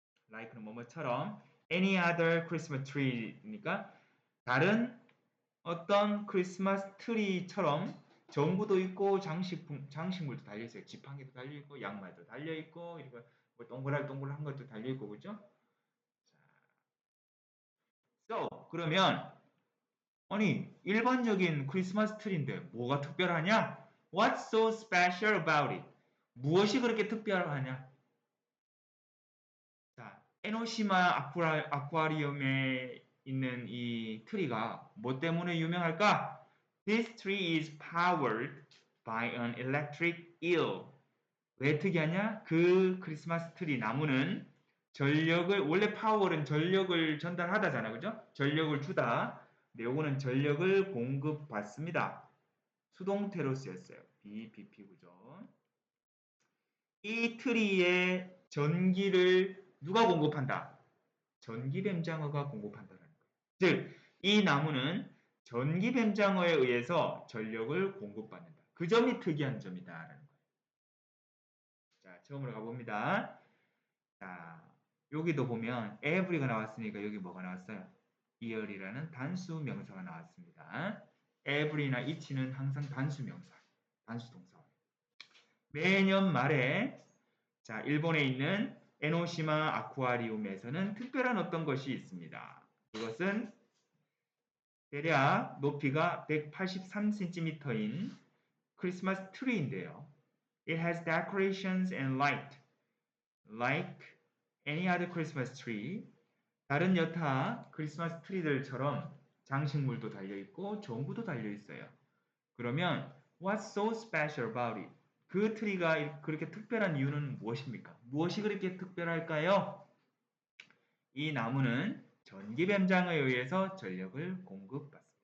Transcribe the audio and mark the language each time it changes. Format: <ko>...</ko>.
<ko>라이크는 뭐뭐처럼</ko> <en>any other Christmas tree</en> <ko>니까 다른 어떤 크리스마스 트리처럼 전구도 있고 장식물도 달려 있어요. 지팡이도 달려 있고 양말도 달려 있고 이거 뭐 동글동글한 것도 달려 있고 그죠? So 그러면 아니 일반적인 크리스마스 트리인데 뭐가 특별하냐?</ko> <en>What's so special about it?</en> <ko>무엇이 그렇게 특별하냐? 자, 에노시마 아쿠아리움에 있는 이 트리가 뭐 때문에 유명할까?</ko> <en>This tree is powered by an electric eel.</en> <ko>왜 특이하냐? 그 크리스마스 트리 나무는 전력을 원래 파워는 전력을 전달하다잖아, 그죠? 전력을 주다. 근데 요거는 전력을 공급받습니다. 수동태로 쓰였어요. BPP 구조. 이 트리에 전기를 누가 공급한다? 전기뱀장어가 공급한다는 거예요. 즉, 이 나무는 전기뱀장어에 의해서 전력을 공급받는다. 그 점이 특이한 점이다라는 거예요. 자, 처음으로 가봅니다. 자, 여기도 보면 every가 나왔으니까 여기 뭐가 나왔어요? year이라는 단수 명사가 나왔습니다. every나 each는 항상 단수 명사, 단수 동사. 매년 말에 자, 일본에 있는 에노시마 아쿠아리움에서는 특별한 어떤 것이 있습니다. 그것은 대략 높이가 183cm인 크리스마스 트리인데요.</ko> <en>It has decorations and light like any other Christmas tree.</en> <ko>다른 여타 크리스마스 트리들처럼 장식물도 달려 있고 전구도 달려 있어요. 그러면</ko> <en>what's so special about it?</en> <ko>그 트리가 그렇게 특별한 이유는 무엇입니까? 무엇이 그렇게 특별할까요? 이 나무는 전기뱀장어에 의해서 전력을 공급받습니다.</ko>